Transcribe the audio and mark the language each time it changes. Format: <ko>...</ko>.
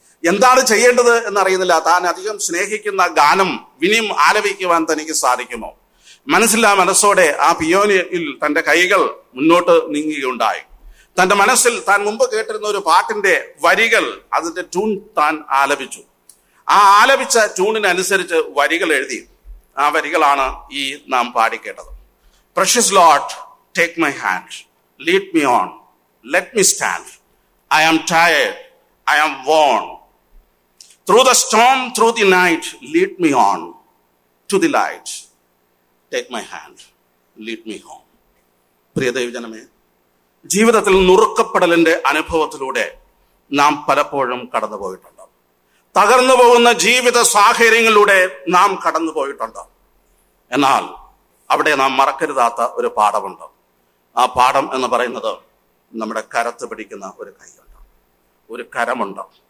<ml>എന്താണ് ചെയ്യേണ്ടത് എന്നറിയുന്നില്ല. താൻ അധികം സ്നേഹിക്കുന്ന ഗാനം വിനിയും ആലപിക്കുവാൻ തനിക്ക് സാധിക്കുമോ? മനസ്സില്ലാ മനസ്സോടെ ആ പിയോനിയിൽ തന്റെ കൈകൾ മുന്നോട്ട് നീങ്ങുകയുണ്ടായി. തന്റെ മനസ്സിൽ താൻ മുമ്പ് കേട്ടിരുന്ന ഒരു പാട്ടിന്റെ വരികൾ, അതിന്റെ ട്യൂൺ താൻ ആലപിച്ചു. ആ ആലപിച്ച ട്യൂണിനനുസരിച്ച് വരികൾ എഴുതി. ആ വരികളാണ് ഈ നാം പാടിക്കേട്ടത്.</ml> <en>Precious Lord, take my hand, lead me on, let me stand. I am tired, I am worn. Through the storm, through the night, lead me on to the light. Take my hand, lead me home.</en> <ml>പ്രിയ ദൈവജനമേ, ജീവിതത്തിൽ നുറുക്കപ്പെടലിന്റെ അനുഭവത്തിലൂടെ നാം പലപ്പോഴും കടന്നു പോയിട്ടുണ്ട്. തകർന്നു പോകുന്ന ജീവിത സാഹചര്യങ്ങളിലൂടെ നാം കടന്നു പോയിട്ടുണ്ട്. എന്നാൽ അവിടെ നാം മറക്കരുതാത്ത ഒരു പാഠമുണ്ട്. ആ പാഠം എന്ന് പറയുന്നത് നമ്മുടെ കരത്ത് പിടിക്കുന്ന ഒരു കൈയുണ്ട്, ഒരു കരമുണ്ട്.</ml>